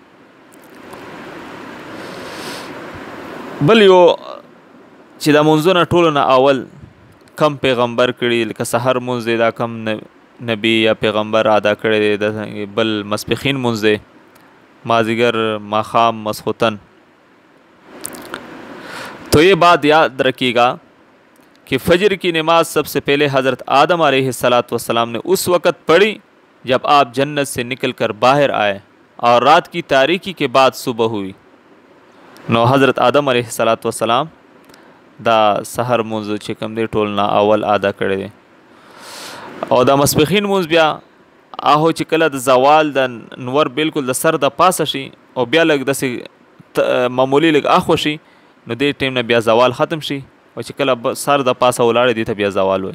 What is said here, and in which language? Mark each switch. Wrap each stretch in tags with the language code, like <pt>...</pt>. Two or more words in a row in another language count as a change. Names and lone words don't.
<ps>بل یو چې دا مونځونه ټولو نه اول کم پیغمبر کړي، لکه سحر مونځ دی دا کم نبی یا پیغمبر ادا کړی دی، بل مسپخین مونځ دی، مازدیګر، ماښام، ماسخوتن۔</ps> <ur>تو یہ بات یاد رکھیے گا کہ فجر کی نماز سب سے پہلے حضرت آدم علیہ السلام نے اس وقت پڑھی جب آپ جنت سے نکل کر باہر آئے اور رات کی تاریکی کے بعد صبح ہوئی۔</ur> <ps>نو حضرت آدم علیه السلام دا سحر مونځ چې کوم دی ټول نه اول ادا کړی دی. او دا ماسپښین مونځ بیا هغه چې کله د زوال د نور بالکل د سر د پاسه شي او بیا لږ داسې معمولی لږ اخوا شي نو دې ټیم نه بیا زوال ختم شي او چې کله سر د پاسه ولاړې دي ته بیا زوال وي.</ps>